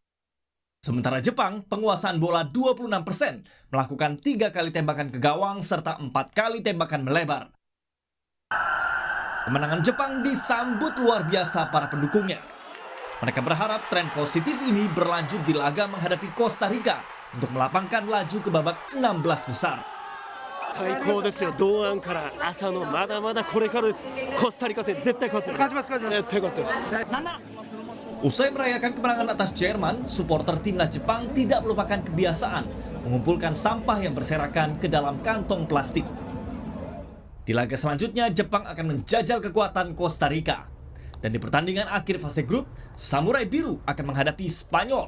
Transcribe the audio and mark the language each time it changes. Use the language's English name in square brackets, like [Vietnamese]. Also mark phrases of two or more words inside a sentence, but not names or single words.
[Indonesian] Sementara Jepang, penguasaan bola 26%, melakukan 3 kali tembakan ke gawang serta 4 kali tembakan melebar. Kemenangan Jepang disambut luar biasa para pendukungnya. Mereka berharap tren positif ini berlanjut di laga menghadapi Costa Rica untuk melapangkan laju ke babak 16 besar. [Japanese] 最高ですよ。堂安から朝のまだまだこれからです。コスタリカ戦絶対勝つ。勝ちます。絶対勝つ。 [Indonesian] Usai merayakan kemenangan atas Jerman, supporter timnas Jepang tidak melupakan kebiasaan mengumpulkan sampah yang berserakan ke dalam kantong plastik. Di laga selanjutnya, Jepang akan menjajal kekuatan Costa Rica. Dan di pertandingan akhir fase grup, Samurai Biru akan menghadapi Spanyol.